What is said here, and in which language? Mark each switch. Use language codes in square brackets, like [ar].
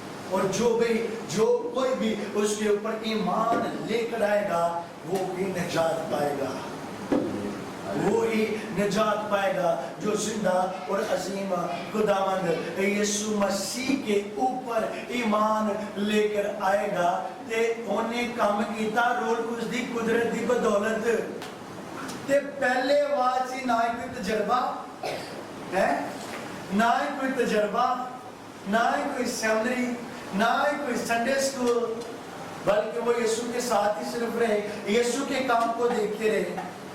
[ur] اور جو کوئی بھی اس کے اوپر ایمان لے کر آئے گا وہ بھی نجات پائے گا. وہی نجات پائے گا جو زندہ اور عظیم خداوند یسوع مسیح کے اوپر ایمان لے کر آئے گا. [pa] تے انہیں کام کیتا روح القدس دی قدرت دی بدولت. [ur] تے پہلے آواز ہی نہ کوئی تجربہ ہے, نہ کوئی تجربہ, نہ کوئی سیمنری, نہ کوئی سنڈے اسکول, بلکہ وہ یسوع کے ساتھ ہی صرف رہے, یسوع کے کام کو دیکھتے رہے.